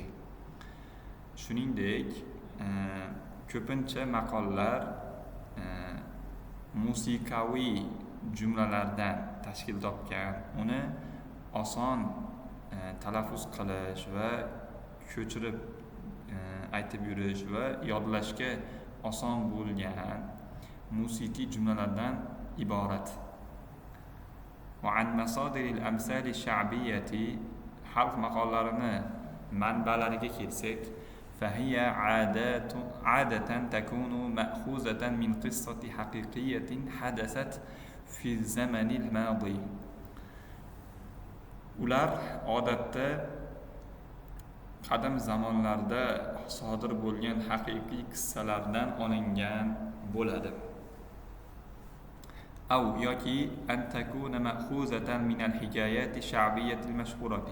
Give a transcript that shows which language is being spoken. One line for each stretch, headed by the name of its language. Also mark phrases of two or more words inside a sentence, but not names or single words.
Uzbek: Shuningdek, ko'pincha maqollar musiqaviy jumlalardan tashkil topgan, uni oson talaffuz qilish va ko'chirib aytib yurish va yodlashga oson bo'lgan musiqiy jumlalardan iborat.
Arabic: وعن مصادر الأمثال الشعبية,
Uzbek: xalq maqollarini manbalariga kelsak,
Arabic: فهي عادة تكون مأخوذة من قصة حقيقية حدثت في الزمن الماضي.
Uzbek: Ular odatda qadim zamonlarda sodir bo'lgan haqiqiy qissalardan olingan bo'ladi.
Arabic: Aw yoki أن تكون مأخوذة من الحكاية الشعبية المشهورة.